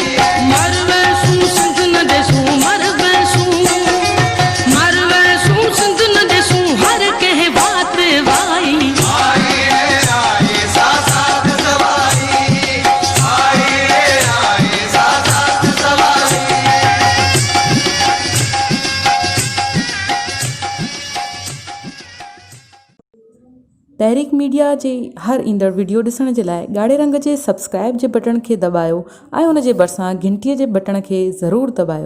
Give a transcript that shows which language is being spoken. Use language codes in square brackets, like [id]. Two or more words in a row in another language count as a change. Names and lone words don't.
[sd] मर वैसू सिंध न देसू मर वैसू सिंध न देसू हर कह बात भाई आई रे आई सा सात सवारी आई रे आई सा सात सवारी तहरीक मीडिया जे हर ईंदड़ वीडियो ॾिसण जे लाइ ॻाढ़े रंग जे सब्सक्राइब जे बटन खे दॿायो ऐं उन जे भरिसां घंटीअ जे बटन खे ज़रूरु दॿायो।